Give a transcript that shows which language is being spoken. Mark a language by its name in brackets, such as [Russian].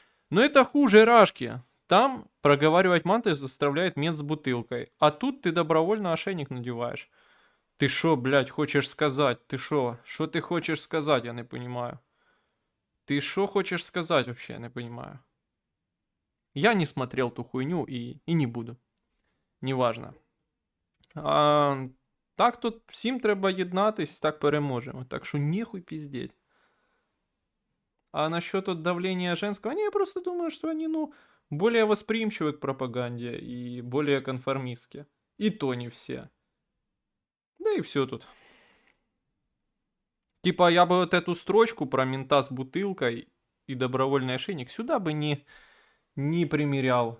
[Russian] Но это хуже рашки. Там проговаривать манты заставляет мент с бутылкой, а тут ты добровольно ошейник надеваешь. Ты шо, блядь, хочешь сказать? Ты шо? Шо ты хочешь сказать, я не понимаю. Ты шо хочешь сказать вообще, я не понимаю. Я не смотрел ту хуйню и не буду. Неважно. [Ukrainian] А, так тут всім треба єднатись, так переможемо. Так що нехуй пиздеть. [Russian] А насчет вот давления женского, не, я просто думаю, что они, ну, более восприимчивы к пропаганде и более конформистски. И то не все. Да и все тут. Типа, я бы вот эту строчку про мента с бутылкой и добровольный ошейник сюда бы не примерял.